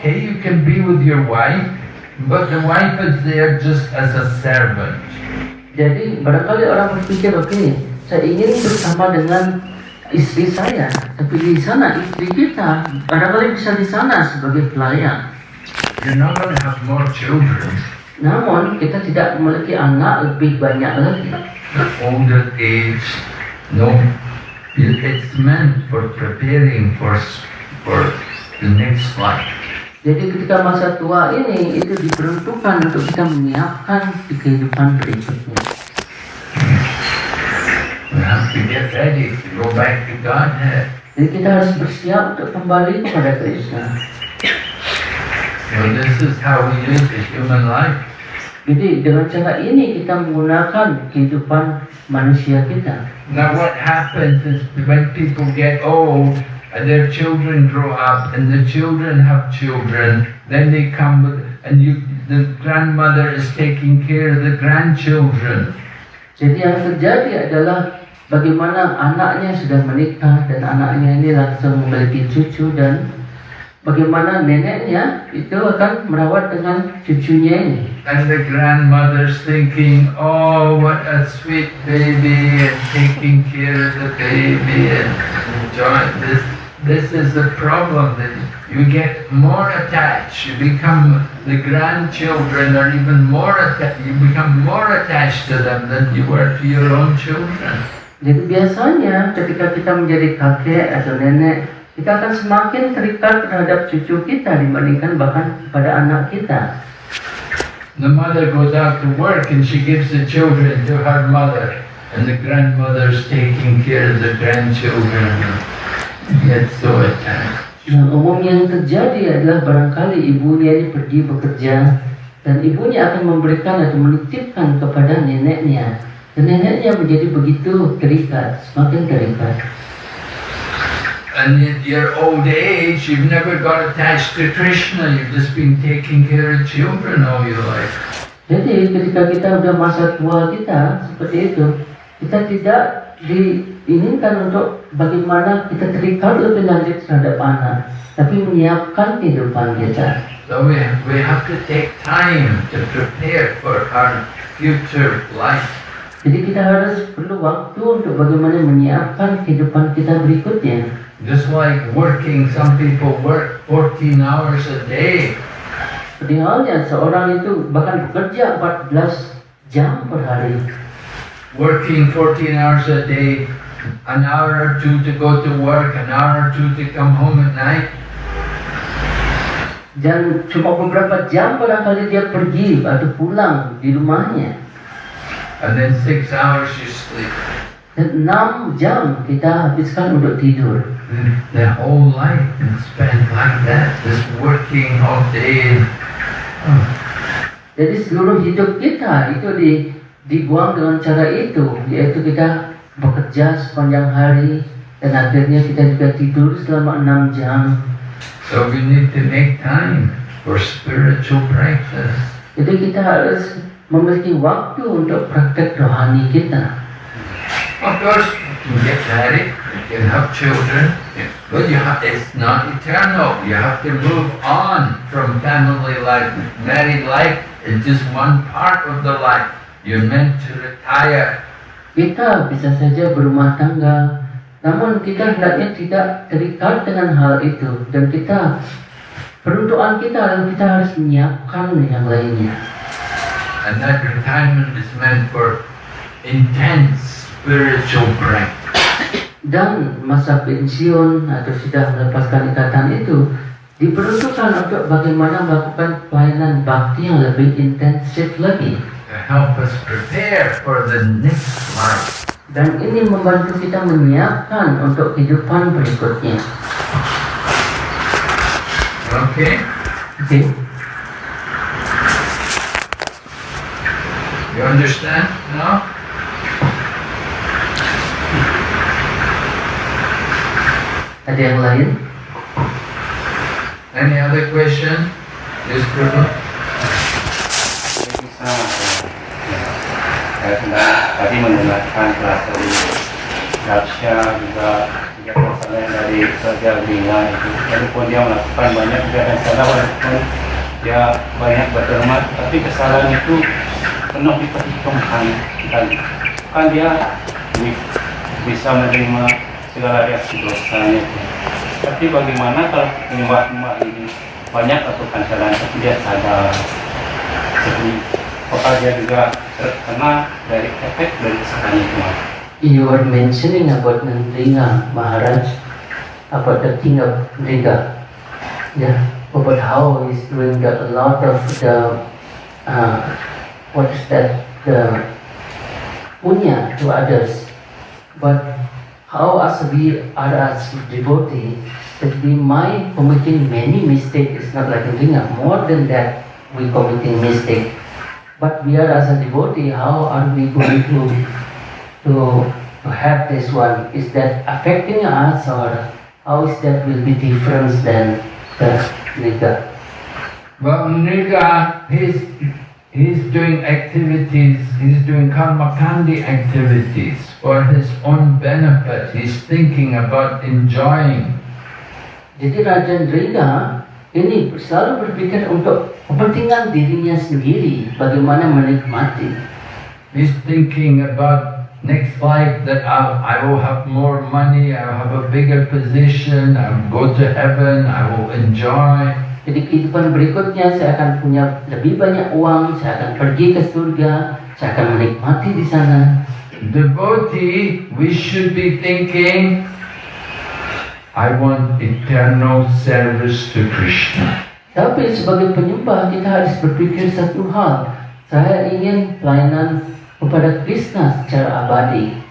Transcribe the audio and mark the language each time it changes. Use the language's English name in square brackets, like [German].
[English] Okay, you can be with your wife, but the wife is there just as a servant. [Indonesian] Jadi barangkali orang berpikir, oke, saya ingin bersama dengan istri saya, tapi di sana istri kita barangkali bisa di sana sebagai pelayan. [English] You're not going to have more children. [Indonesian] Namun kita tidak memiliki anak lebih banyak lagi. [English] The older age, no, it's meant for preparing for the next life. [Indonesian] Jadi ketika masa tua ini itu diperuntukkan untuk kita menyiapkan di kehidupan berikutnya. [English] We have to get ready to go back to Godhead. [Indonesian] Jadi kita harus bersiap untuk kembali kepada Krishna. [English] So this is how we live the human life. [Indonesian] Jadi dengan cara ini kita menggunakan kehidupan manusia kita. [English] Now what happens is when people get old and their children grow up and the children have children, then they come with, and the grandmother is taking care of the grandchildren. [Indonesian] Jadi yang terjadi adalah bagaimana anaknya sudah menikah dan anaknya ini langsung memiliki cucu, dan bagaimana neneknya itu akan merawat dengan cucunya ini. [English] And the grandmother's thinking, oh, what a sweet baby, and taking care of the baby and enjoying this. This is the problem, that you get more attached. You become the grandchildren are even more attached. You become more attached to them than you were to your own children. [Indonesian] Jadi biasanya ketika kita menjadi kakek atau nenek, kita akan semakin terikat terhadap cucu kita dibandingkan bahkan pada anak kita. [English] The mother goes out to work and she gives the children to her mother, and the grandmother's taking care of the grandchildren. Get so attached. [Indonesian] Yang umumnya yang terjadi adalah barangkali ibunya ini pergi bekerja dan ibunya akan memberikan atau menitipkan kepada neneknya, dan neneknya menjadi begitu terikat, semakin terikat. [English] And in your old age, you've never got attached to Krishna. You've just been taking care of children all your life. [Indonesian] Jadi ketika kita udah masa tua kita seperti itu, kita tidak diinginkan untuk bagaimana kita terikat lebih lanjut terhadap anak, tapi menyiapkan kehidupan kita. [English] So we have to take time to prepare for our future life. [Indonesian] Jadi kita harus perlu waktu untuk bagaimana menyiapkan kehidupan kita berikutnya. [English] Just like working, some people work 14 hours a day. [Indonesian] Seperti halnya seorang itu bahkan bekerja 14 jam per hari. [English] Working 14 hours a day, an hour or two to go to work, an hour or two to come home at night. [Indonesian] Dan cuma beberapa jam barangkali dia pergi atau pulang di rumahnya. [English] And then 6 hours you sleep. [Indonesian] Dan 6 jam kita habiskan untuk tidur. [English] The whole life is spent like that, just working all day. [Indonesian] Jadi seluruh hidup kita itu dibuang dengan cara itu, yaitu kita bekerja sepanjang hari dan akhirnya kita juga tidur selama 6 jam. [English] So we need to make time for spiritual practice. [Indonesian] Jadi kita harus memiliki waktu untuk praktek rohani kita. [English] Of course, you can get married, you can have children, but it's not eternal. You have to move on from family life. Married life is just one part of the life. You're meant to retire. [Indonesian] Kita bisa saja berumah tangga, namun kita hendaknya tidak terikat dengan hal itu, dan peruntukan kita adalah kita harus menyiapkan yang lainnya. [English] And that retirement is meant for intense spiritual break. [Indonesian] Dan masa pensiun atau sudah melepaskan ikatan itu diperuntukkan untuk bagaimana melakukan pelayanan bakti yang lebih intensif lagi. [English] To help us prepare for the next life. [Indonesian] Dan ini membantu kita menyiapkan untuk kehidupan berikutnya. [English] Okay? [Indonesian] Oke, [English] You understand now? [Indonesian] ada yang lain? [English] Any other question? Yes, Prabhu? [Indonesian] Bisa saya sudah tadi mendengarkan kelas dari Daksha juga persoalan dari Raja Bima itu, walaupun dia melakukan banyak kegiatan salah, walaupun dia banyak berderma, tapi kesalahan itu penuh diperhitungkan kan dia bisa menerima segala reaksi dosanya itu. Tapi bagaimana kalau penyembah-penyembah ini banyak melakukan kesalahan tapi dia sadar, jadi apakah dia juga terkena dari efek dari kesalahan itu? [English] You were mentioning about Nandringa Maharaj, about the king of Nriga, yeah, about how he's doing a lot of the what is that, the punya to others, but how as we are as devotee, that we might committing many mistakes. It's not like Nandringa. More than that, we committing mistake. But we are as a devotee, how are we going to have this one? Is that affecting us, or how is that will be different than the Nriga? Well, Nriga, he's doing activities, he's doing karmakandi activities for his own benefit. He's thinking about enjoying. [Indonesian] Jadi Raja Nriga ini selalu berpikir untuk kepentingan dirinya sendiri, bagaimana menikmati. [English] He's thinking about next life, that I will have more money, I will have a bigger position, I will go to heaven, I will enjoy. [Indonesian] Jadi kehidupan berikutnya saya akan punya lebih banyak uang, saya akan pergi ke surga, saya akan menikmati di sana. [English] Devotee, we should be thinking, I want eternal service to Krishna. [Indonesian] Tapi sebagai penyembah kita harus berpikir satu hal, saya ingin pelayanan kepada Krishna secara abadi.